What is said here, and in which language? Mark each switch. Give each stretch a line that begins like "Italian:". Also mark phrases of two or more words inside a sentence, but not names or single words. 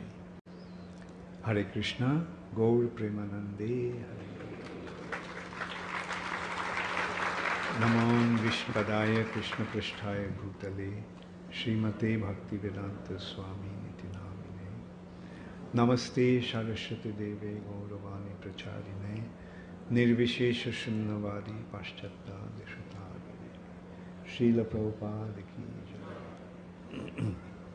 Bangla: হরে কৃষ্ণ, গৌর প্রেমানন্দে হরে।
Sanskrit: নমো বিষ্ণুপদায় কৃষ্ণপৃষ্ঠায় ভূতলে শ্রীমতে ভক্তিবেদান্ত স্বামী নিতি নামিনে। নমস্তে সরস্বতী দেবে গৌরবাণী প্রচারিণে निर्विशेष शून्यवादी पाश्चात्य देशतारिणे।
Hindi: श्रील प्रभुपाद की जय।